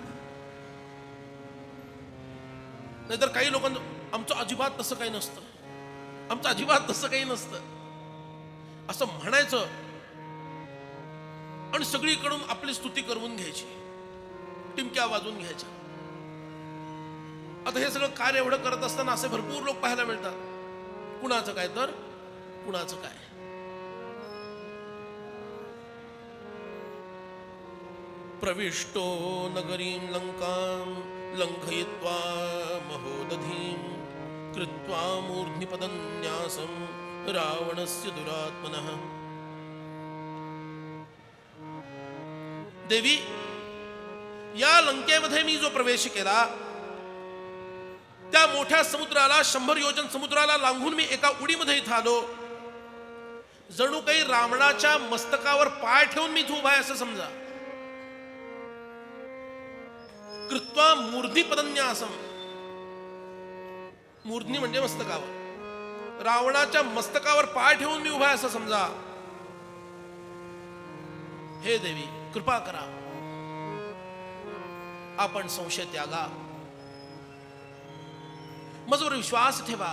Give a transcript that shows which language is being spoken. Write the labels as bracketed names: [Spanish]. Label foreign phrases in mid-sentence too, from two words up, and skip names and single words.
[Marathi] नाहीतर काही लोकांना आमचं अजिबात तसं काही नसतं, आमचं अजिबात तसं काही नसतं असं म्हणायचं आणि सगळीकडून आपली स्तुती करवून घ्यायची, टिमक्या वाजवून घ्यायच्या. आता हे सगळं कार्य एवढं करत असताना असे भरपूर लोक पाहायला मिळतात. कुणाचं काय तर कुणाचं काय. [Sanskrit] प्रविष्टो नगरीं लंकां लंघयित्वा महोदधीं कृत्वा मूर्ध्निपदन्यासं रावणस्य दुरात्मनः. [Marathi] देवी, या लंकेमध्ये मी जो प्रवेश केला त्या मोठ्या समुद्राला 100 योजन समुद्राला लांघून मी एका उडीमध्ये इथं आलो. जणू काही रावणाच्या मस्तकावर पाय ठेवून मी इथं उभा आहे असं समजा. [Sanskrit] कृत्वा मूर्धी पदन्यासम, [Marathi] मूर्ध्नी म्हणजे मस्तकावर, रावणाच्या मस्तकावर पाय ठेवून मी उभा आहे असं समजा. हे देवी कृपा करा, आपण संशय त्यागा, माझ्यावर विश्वास ठेवा.